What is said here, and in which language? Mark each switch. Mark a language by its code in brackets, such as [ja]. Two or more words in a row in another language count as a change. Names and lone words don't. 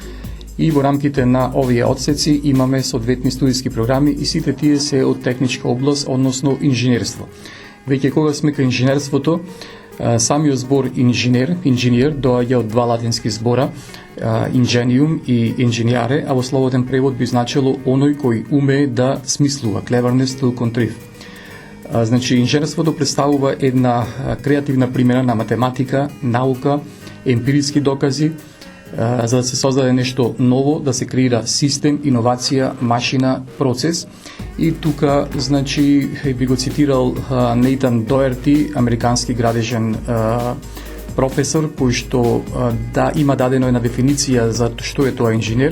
[mk] И во рамките на овие одсеци имаме соодветни студиски програми и сите тие се од техничка област, односно инженерство. Веќе кога сме кај инженерството, самиот збор инженер доаѓа од два латински збора, ingenium и ingeniare, а во слободен превод би значило оној кој умее да смислува, [en] cleverness to contrive. [mk] Значи, инженерството представува една креативна примена на математика, наука, емпириски докази, за да се создаде нешто ново, да се креира систем, иновација, машина, процес. И тука, значи, би го цитирал Нейтан Доерти, американски градежен професор, кој што има дадено една дефиниција за што е тоа инженер.